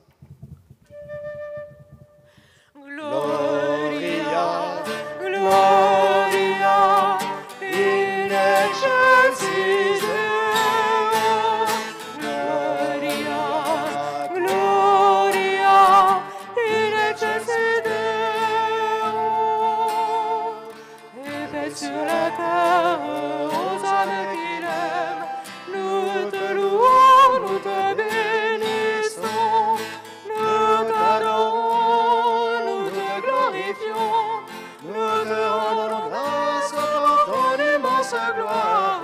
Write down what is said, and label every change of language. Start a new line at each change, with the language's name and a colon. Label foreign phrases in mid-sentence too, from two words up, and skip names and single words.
Latin: Gloria, Gloria, in excelsis Deo. Gloria, Gloria, in excelsis Deo.
French: Et paix sur la terre aux âmes qui l'aiment. Nous te louons, nous te bénissons, nous t'adorons, nous te glorifions, nous te rendons grâce pour ton immense gloire.